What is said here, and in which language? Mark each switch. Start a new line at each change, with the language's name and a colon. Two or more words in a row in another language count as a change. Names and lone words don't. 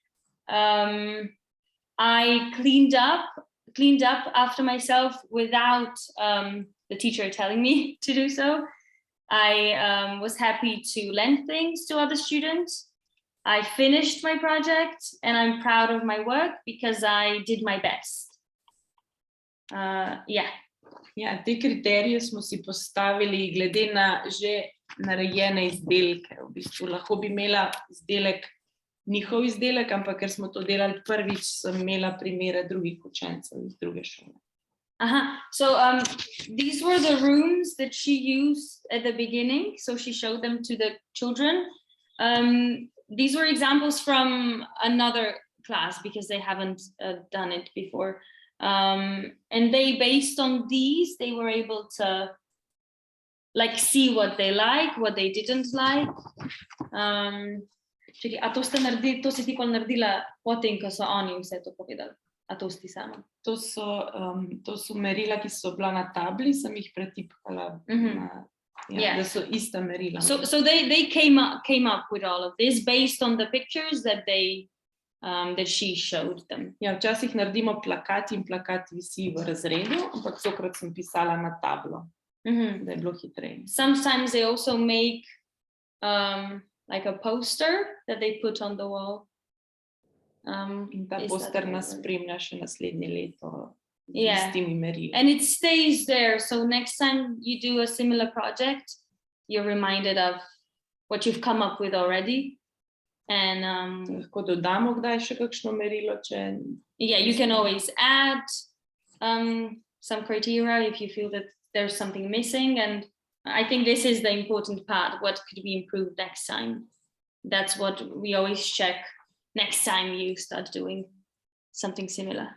English: I cleaned up after myself without the teacher telling me to do so. I was happy to lend things to other students. I finished my project and I'm proud of my work because I did my best.
Slovenian: Te kriterije smo si postavili glede na že narejene izdelke. V bistvu lahko bi imela njihov izdelek, ampak ker smo to delali prvič, sem imela primere drugih učencev iz druge šole.
English: So these were the rooms that she used at the beginning. So she showed them to the children. These were examples from another class because they haven't done it before. And they, based on these, they were able to see what they like, what they didn't like.
Slovenian: To si ti pol naredila potem, ko so oni vse to povedali? A to si ti sama? To so merila, ki so bila na tabli, sem jih pretipkala. Da so ista merila.
English: So they came up with all of this based on the pictures that that she showed them.
Slovenian: Včasih naredimo plakat in plakat visi v razredu, ampak tokrat sem pisala na tablo, da je bilo hitreje.
English: Sometimes they also make a poster that they put on the wall.
Slovenian: In ta poster nas spremlja še naslednje leto z istimi merili.
English: And it stays there, so next time you do a similar project, you're reminded of what you've come up with already. And
Slovenian: lahko dodamo kdaj še kakšno merilo, če...
English: you can always add some criteria if you feel that there's something missing. And I think this is the important part. What could be improved next time? That's what we always check next time you start doing something similar.